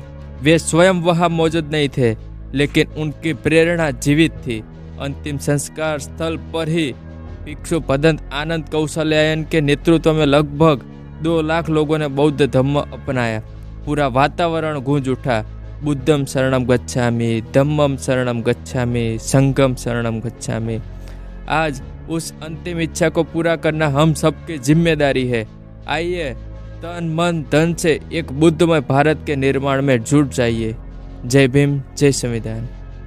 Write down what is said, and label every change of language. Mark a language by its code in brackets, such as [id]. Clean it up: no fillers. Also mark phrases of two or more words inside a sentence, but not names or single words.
[hi] वे स्वयं वहां मौजूद नहीं थे, लेकिन उनकी प्रेरणा जीवित थी। अंतिम संस्कार स्थल पर ही भिक्षु भदंत आनंद कौशल्यायन के नेतृत्व में लगभग 2 लाख लोगों ने बौद्ध धर्म अपनाया। पूरा वातावरण गूंज उठा, [pi] बुद्धम शरणम गच्छामि, धम्मम शरणम गच्छामि, संघम शरणम गच्छामि। [hi] आज उस अंतिम इच्छा को पूरा करना हम सबकी जिम्मेदारी है। आइए तन मन धन से एक बुद्धमय भारत के निर्माण में जुट जाइए। जय भीम, जय संविधान।